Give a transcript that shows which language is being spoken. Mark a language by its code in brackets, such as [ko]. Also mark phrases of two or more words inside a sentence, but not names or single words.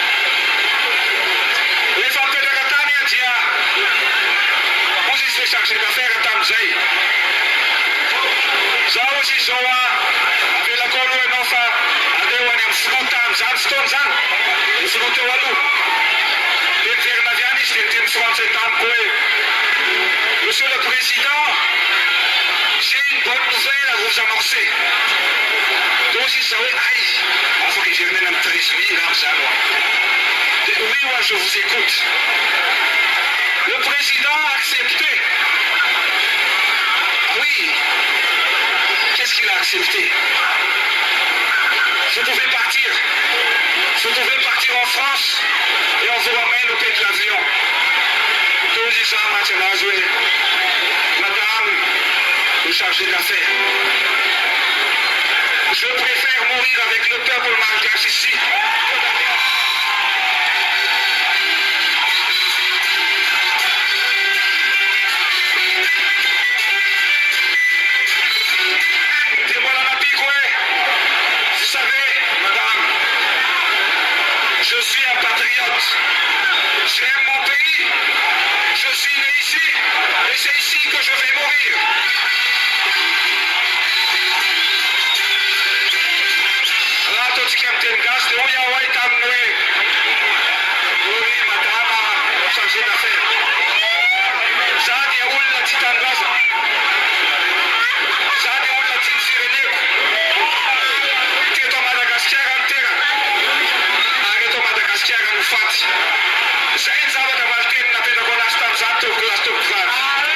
[mg] Rehefa mipetraka tany dia ozy izy [fr] le chargé d'affaires [mg] tamin'izay. Zaho izy izao avelako aloha ianao fa andeo any amin'ny filoha tamin'izany fotoana zany. Ny filoha teo aloha. Dia miverina avy any izy dia niteny français tamiko hoe [fr] Monsieur le Président, j'ai une bonne nouvelle à vous annoncer. [mg] Dia ozy izy zao hoe ay, afaka iverinena amin'ny 13 mai ngamba zany ho aho. [fr] Dia oui, ouais, je vous écoute. Le président a accepté. Ah oui, qu'est-ce qu'il a accepté? Vous pouvez partir. Vous pouvez partir en France et on vous ramène au quai de l'avion. [mg] Teo izy zany maty anazy hoe [fr] Madame le chargé d'affaires, je préfère mourir avec le peuple malgache ici. Vous savez, madame, je suis un patriote. J'aime mon pays. Je suis né ici et c'est ici que je vais mourir. [mg] Raha ataontsika miteny gasy dia hoy aho ay taminy hoe [fr] oui madame chargé d'affaires. [mg] Za dia olona tsy tanindrazana. Za dia olona tsy ny fireneko. Teto Madagasikara ny terana. Ary eto Madagasikara no faty. Zay ny zavatra valiteny napetrako anazy tamin'izany teo kilasy teo mpivady.